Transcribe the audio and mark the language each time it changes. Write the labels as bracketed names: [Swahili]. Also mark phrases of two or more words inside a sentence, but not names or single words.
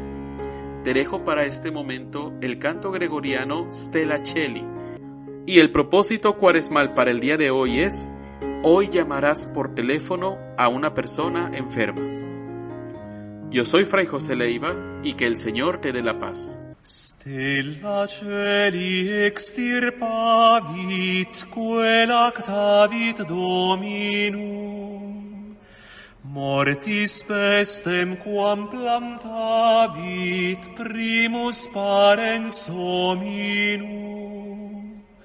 [Spanish] Te dejo para este momento el canto gregoriano Stella Cheli, y el propósito cuaresmal para el día de hoy es: hoy llamarás por teléfono a una persona enferma. Yo soy Fray José Leiva, y que el Señor te dé la paz. [Latin] Stella Celi extirpavit quelactavit Dominum, mortis pestem quam plantavit primus parens hominum.